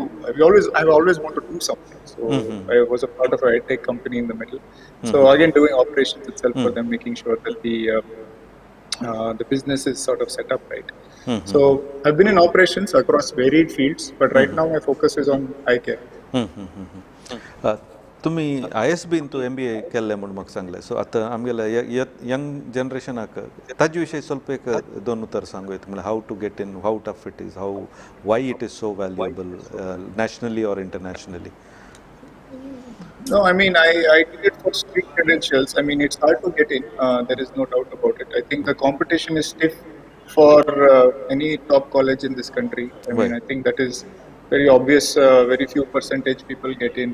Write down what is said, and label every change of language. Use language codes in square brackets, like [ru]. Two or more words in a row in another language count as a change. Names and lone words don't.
[en] I've always wanted to do something. So I was a part of a EdTech company in the middle. So again, doing operations itself for them, making sure that the the business is sort of set up right. So I've been in operations across varied fields, but right now my focus is on eye care. [kok] तुम्ही ISB इंतू MBA केल्लें म्हूण म्हाका सांगलें सो आतां आमगेल्या यंग जनरेशनाक ताजे विशयी ಸ್ವಲ್ಪ एक दोन उतर सांगू येता म्हळ्यार [en] how to get in how tough it is how why it is so valuable nationally or internationally No, I mean, I did it for street credentials. I mean, it's hard to get in. There is no doubt about it. I think the competition is stiff for any top college in this country. I mean, I think that is very obvious. Very few percentage people get in.